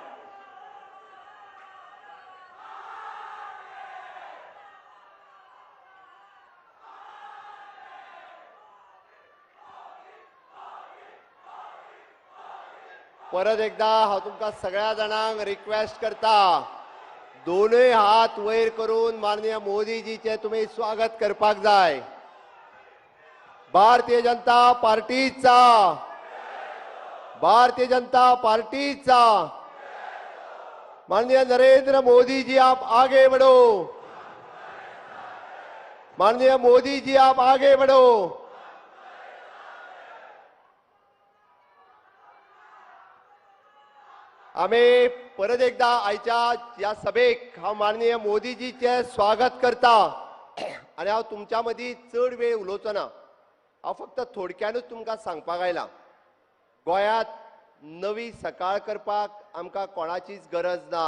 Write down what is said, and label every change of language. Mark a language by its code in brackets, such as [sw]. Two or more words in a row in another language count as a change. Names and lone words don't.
[kok] परत एकदा हांव तुमकां सगळ्या जाणांक रिक्वेस्ट करता, दोनूय हात वयर करून माननीय मोदीजीचे तुम्ही स्वागत करपाक जाय। भारतीय जनता पार्टीचा, भारतीय जनता पार्टीचा। [hi] माननीय नरेंद्र मोदी जी आप आगे बढ़ो, माननीय मोदी जी आप आगे बढ़ो। [kok] आम्ही परत एकदा आयच्या या सभेक हांव माननीय मोदीजीचे स्वागत करता आणि हांव तुमच्या मदीं चड वेळ उलोवचो ना। हांव फक्त थोडक्यानूच तुमकां सांगपाक आयलां, गोंयांत नवी सकाळ करपाक आमकां कोणाचीच गरज ना।